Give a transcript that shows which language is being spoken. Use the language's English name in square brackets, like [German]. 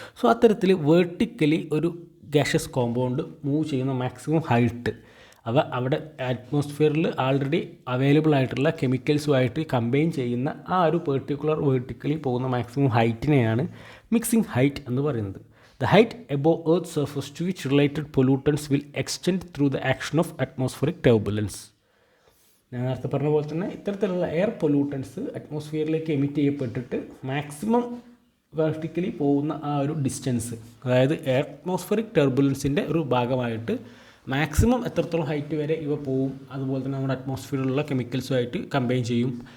[Malayalam] So അത്തരത്തിൽ vertically ഒരു gaseous compound move ചെയ്യുന്ന മാക്സിമം ഹൈറ്റ് അവ അവിടെ അറ്റ്മോസ്ഫിയറിൽ ആൾറെഡി അവൈലബിൾ ആയിട്ടുള്ള കെമിക്കൽസുമായിട്ട് കമ്പൈൻ ചെയ്യുന്ന ആ ഒരു പെർട്ടിക്കുലർ വെർട്ടിക്കലി പോകുന്ന മാക്സിമം ഹൈറ്റിനെയാണ് മിക്സിംഗ് ഹൈറ്റ് എന്ന് പറയുന്നത്. [English] The height above Earth's surface to which related pollutants will extend through the action of atmospheric turbulence. [Malayalam] ഞാൻ നേരത്തെ പറഞ്ഞ പോലെ തന്നെ ഇത്തരത്തിലുള്ള air pollutants അറ്റ്മോസ്ഫിയറിലേക്ക് emit ചെയ്യപ്പെട്ടിട്ട് maximum vertically പോകുന്ന ആ ഒരു ഡിസ്റ്റൻസ്, അതായത് അറ്റ്മോസ്ഫിയറിക് ടർബുലൻസിൻ്റെ ഒരു ഭാഗമായിട്ട് മാക്സിമം എത്രത്തോളം ഹൈറ്റ് വരെ ഇവ പോവും, അതുപോലെ തന്നെ നമ്മുടെ അറ്റ്മോസ്ഫിയറിലുള്ള കെമിക്കൽസുമായിട്ട് കമ്പൈൻ ചെയ്യും.